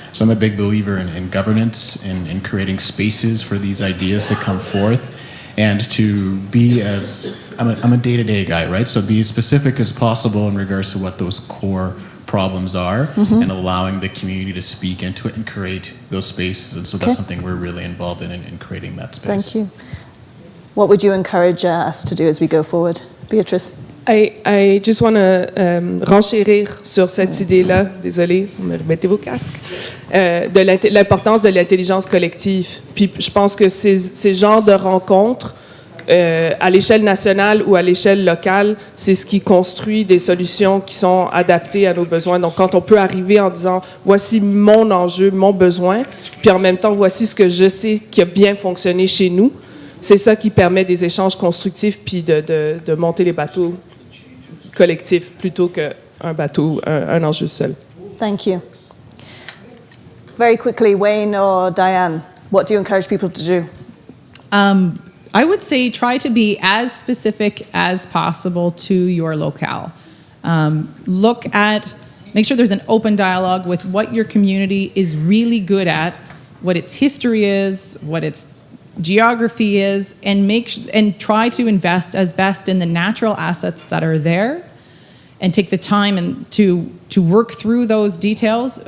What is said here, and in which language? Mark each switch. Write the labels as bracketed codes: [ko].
[en] So I'm a big believer in governance and creating spaces for these ideas to come forth, and to be I'm a day-to-day guy, right? So be as specific as possible in regards to what those core problems are, and allowing the community to speak into it and create those spaces. And so that's something we're really involved in creating that space. Thank you. What would you encourage us to do as we go forward? Beatrice? I just want to [fr] renchérir sur cette idée-là, désolé, mettez vos casques, de l'importance de l'intelligence collective. Puis je pense que ces genres de rencontres, à l'échelle nationale ou à l'échelle locale, c'est ce qui construit des solutions qui sont adaptées à nos besoins. Donc quand on peut arriver en disant, voici mon enjeu, mon besoin, puis en même temps, voici ce que je sais qui a bien fonctionné chez nous, c'est ça qui permet des échanges constructifs puis de monter les bateaux collectif plutôt qu'un bateau, un enjeu seul. [en] Thank you. Very quickly, Wayne or Diane, what do you encourage people to do? I would say try to be as specific as possible to your locale. Make sure there's an open dialogue with what your community is really good at, what its history is, what its geography is, and try to invest as best in the natural assets that are there, and take the time to work through those details.